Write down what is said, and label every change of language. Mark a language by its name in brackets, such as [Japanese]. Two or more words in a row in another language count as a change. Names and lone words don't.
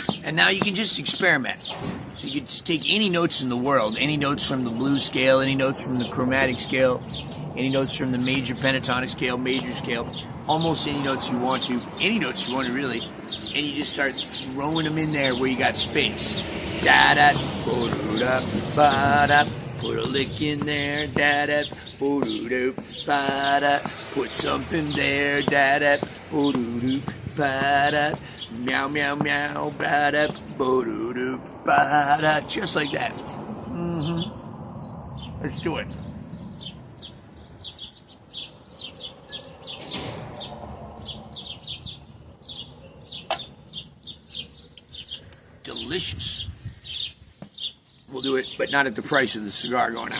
[English] And now you can just experiment. So you can just take any notes in the world, any notes from the blues scale, any notes from the chromatic scale, any notes from the major pentatonic scale, major scale, almost any notes you want to, really, and you just start throwing them in there where you got space. Da-da, bo-do-da, ba-da, put a lick in there, da-da, bo-do-do, ba-da, put something there, da-da, bo-do-do, ba-da, meow, meow, meow, ba-da, bo-do-do, ba-da, just like that. Let's do it. Delicious. We'll do it, but not at the price of the cigar going out.